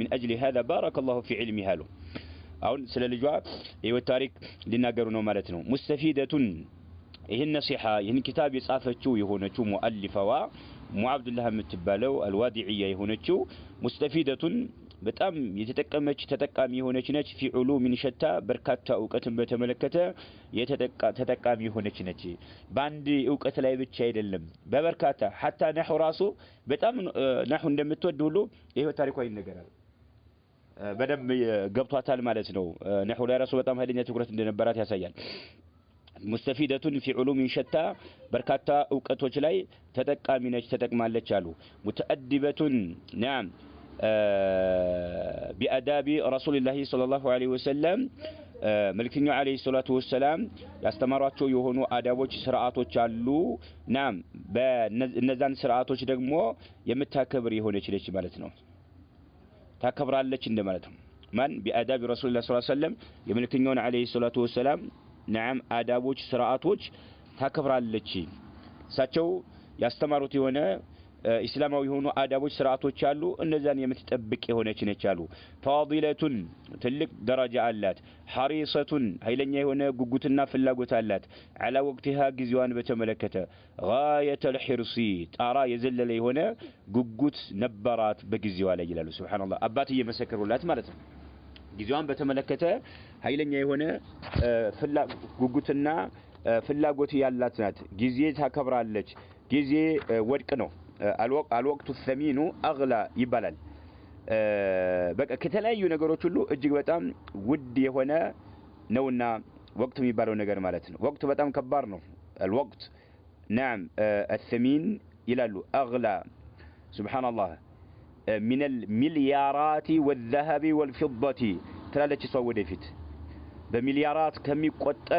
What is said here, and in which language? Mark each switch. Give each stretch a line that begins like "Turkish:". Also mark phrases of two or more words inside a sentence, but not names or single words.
Arabic: أجل هذا بارك الله في علمها له
Amharic: አሁን ስለ ልጇ የህይወት ታሪክ ሊናገሩ ነው ማለት ነው ሙስተፊደቱ ይሄን ነሲሐ ይሄን ኪታብ የጻፈችው የሆነችው ሙአሊፋዋ ሙአብዱላህ የምትባለው አልዋዲዕያ የሆነችው ሙስተፊደቱን በጣም የተጠቀመች ተጠቃሚ የሆነች ነች
Arabic: في علوم
Amharic: شتى በርካታ ዕውቀትን በተመለከተ ተጠቃሚ የሆነች ነች ባንድ ዕውቀት ላይ ብቻ አይደለም በበርካታ
Arabic: حتى نحو
Amharic: ራሱ በጣም نحو እንደምትወድ ሁሉ ይሄው ታሪኳ ይነገራል በደም ገብቷታል ማለት ነው نحو ላይ ራሱ በጣም ኃይለኛ ትኩረት እንደነበራት ያሳያል
Arabic: مستفيدة في علوم شتى بركاتا
Amharic: ዕውቀቶች ላይ ተጠቃሚ ነች ተጠቅማለች አሉ
Arabic: متأدبة نعم بآداب رسول الله صلى الله عليه وسلم ملكنا عليه الصلاة والسلام
Amharic: ያስተማሯቸው የሆኑ አዳቦች ስርዓቶች አሉ ናም በእነዛን ስርዓቶች ደግሞ የምታከብር የሆነች ልጅ ማለት ነው ታከብራለች እንደማለት ነው ማን
Arabic: بآداب رسول الله صلى الله عليه وسلم የመልክኛውን عليه الصلاة والسلام ናም
Amharic: አዳቦች ስርዓቶች ታከብራለች ሳቸው ያስተማሩት የሆነ እስላማዊ የሆኑ አዳቦች ስርዓቶች አሉ እነዛን የምትጠብቅ የሆነች ነች አሉ ፋዲለቱን ትልቅ ደረጃ አላት ሐሪሰቱን ኃይለኛ የሆነ ጉጉትና ፍላጎት አላት
Arabic: على وقتها
Amharic: ጊዜዋን በተመለከተ
Arabic: غايه الحرص
Amharic: ጣራ የዘለለ የሆነ ጉጉት ነበራት በጊዜዋ ላይ ይላሉ ሱብሃንአላህ አባት እየመሰከሩላት ማለት ነው ጊዜዋን በተመለከተ ኃይለኛ የሆነ ጉጉትና ፍላጎት ያላት ናት ጊዜ ታከብራለች ጊዜ ወድቅ ነው
Arabic: الوقت الثمين اغلى
Amharic: ይባላል በቃ ከተለያዩ ነገሮች ሁሉ እጅግ በጣም ውድ የሆነ ነውና ወቅት የሚባለው ነገር ማለት ነው ወቅቱ በጣም ከባድ ነው
Arabic: الوقت نعم الثمين
Amharic: ይላሉ
Arabic: اغلى سبحان الله من المليارات والذهب والفضة
Amharic: ትላለች ሰው ወደፊት በሚሊያራት ከሚቆጠር